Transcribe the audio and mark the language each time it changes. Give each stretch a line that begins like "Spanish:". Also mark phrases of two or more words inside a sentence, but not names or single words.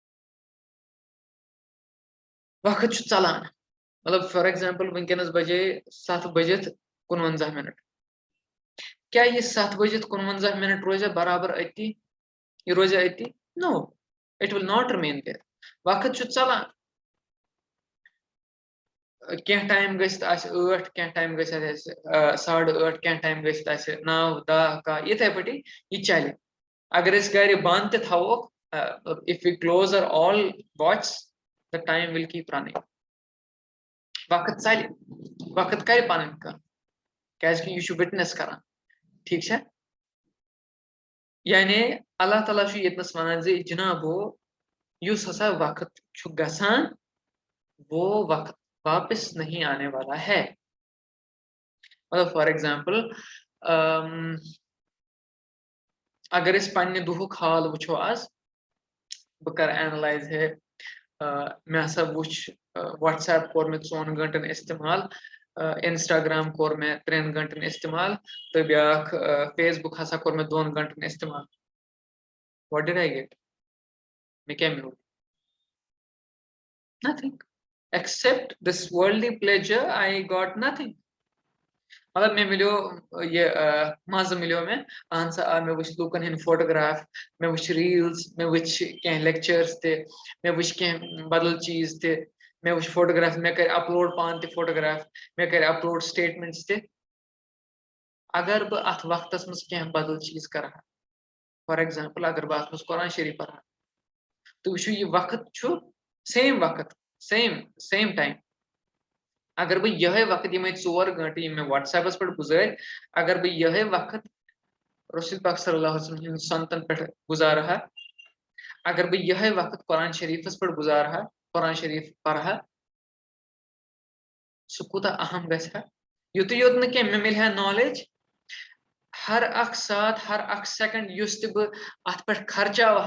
Kashmiri: وقت چھُ ژلان مطلب
English: for example
Kashmiri: وٕنکیٚنس بجے 7:55 کیا یہِ 7:55 روزیا برابر أتی یہِ روزیا أتی
English: no it will not remain there
Kashmiri: وقت چھُ ژلان کینٛہہ ٹایم گٔژھِتھ آسہِ 8 کینٛہہ ٹایم گٔژھِتھ آسہِ 8:30 کینٛہہ ٹایم گٔژھِتھ آسہِ 9 10 11 یِتھے پٲٹھی یہِ چلہِ اگر أسۍ گرِ بنٛد تہِ تھاووکھ
English: if we close our all watch the time will keep running
Kashmiri: وقت ژلہِ وقت کرِ پنٕنۍ کٲم کیازِ کہِ یہِ چھُ وِٹنس کران ٹھیٖک چھا یعنی اللہ تعالیٰ چھُ ییٚتنس ونان زِ جِنابو یُس ہسا وقت چھُ گژھان
Urdu: وہ وقت واپس نہیں آنے والا ہے
Kashmiri: مطلب
English: for example
Kashmiri: اگر أسۍ پننہِ دُہُک حال وٕچھو آز بہٕ کرٕ اینالایز ہے مےٚ ہسا وٕچھ وٹس ایپ کوٚر مےٚ 4 گنٹن استعمال انسٹاگرام کوٚر مےٚ 3 گنٹن استعمال تہٕ بیاکھ فیس بُک ہسا کوٚر مےٚ 2 گنٹن استعمال
English: what did I get
Kashmiri: مےٚ کیاہ میوٗل
English: nothing except this worldly pleasure I got nothing
Kashmiri: مطلب مےٚ مِلیو یہِ مزٕ مِلیو مےٚ اہن سا آ مےٚ وٕچھ لوٗکن ہٕنٛدۍ فوٹوگراف مےٚ وٕچھ ریٖلز مےٚ وٕچھ کینٛہہ لیکچٲرٕس تہِ مےٚ وٕچھ کینٛہہ بدل چیٖز تہِ مےٚ وٕچھ فوٹوگراف مےٚ کٔرۍ اپلوڈ پانہٕ تہِ فوٹوگراف مےٚ کٔرۍ اپلوڈ سٹیٹمنٹس تہِ اگر بہٕ اتھ وقتس منٛز کینٛہہ بدل چیٖز کرٕ ہا فار ایگزامپل اگر بہٕ اتھ منٛز قرآن شریٖف پرٕ ہا تُہۍ وٕچھِو یہِ وقت چھُ سیم وقت
English: same time
Kashmiri: اگر بہٕ یِہے وقت یِمے 4 گنٹہٕ یِم مےٚ وٹس ایپس پٮ۪ٹھ گُزٲرۍ اگر بہٕ یِہے وقت رسول پاک
Arabic: صلی اللہ علیہ وسلم
Kashmiri: ہٕنٛدۍ سنتن پٮ۪ٹھ گُزارٕ ہا اگر بہٕ یِہے وقت قرآن شریٖفس پٮ۪ٹھ گُزارٕ ہا قرآن شریٖف پرٕ ہا سُہ کوٗتاہ اہم گژھِ ہا یُتُے یوت نہٕ کینٛہہ مےٚ مِلہِ ہا نالیج ہر اکھ ساتھ ہر اکھ سیکنڈ یُس تہِ بہٕ اتھ پٮ۪ٹھ خرچاوٕ